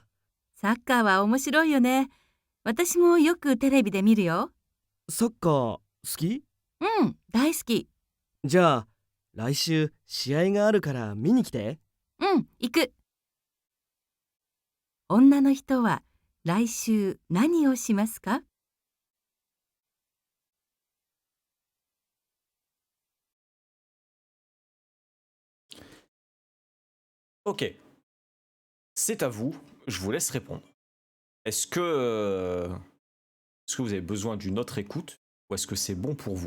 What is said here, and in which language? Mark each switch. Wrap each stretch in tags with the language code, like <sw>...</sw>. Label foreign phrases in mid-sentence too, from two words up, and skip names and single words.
<ja>サッカーは面白いよね。私もよくテレビで見るよ。サッカー好き？うん、大好き。じゃあ、来週試合があるから見に来て。うん、行く。女の人は来週何をしますか？</ja> <fr>Ok. C'est à vous. Je vous laisse répondre. Est-ce que vous avez besoin d'une autre écoute ou est-ce que c'est bon pour vous?</fr>